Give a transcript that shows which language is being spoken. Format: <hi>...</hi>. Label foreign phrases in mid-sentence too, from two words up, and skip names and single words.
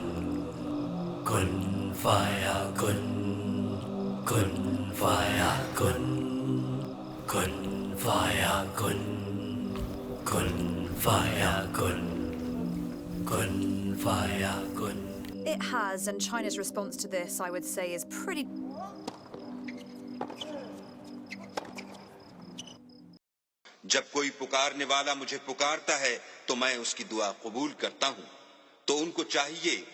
<ar>كن فيكون. كن فيكون. كن فيكون. كن فيكون. كن فيكون.</ar> <en>It has, and China's response to this, I would say, is pretty.</en> <hi>जब कोई पुकारने वाला मुझे पुकारता है तो मैं उसकी दुआ कबूल करता हूं, तो उनको चाहिए</hi>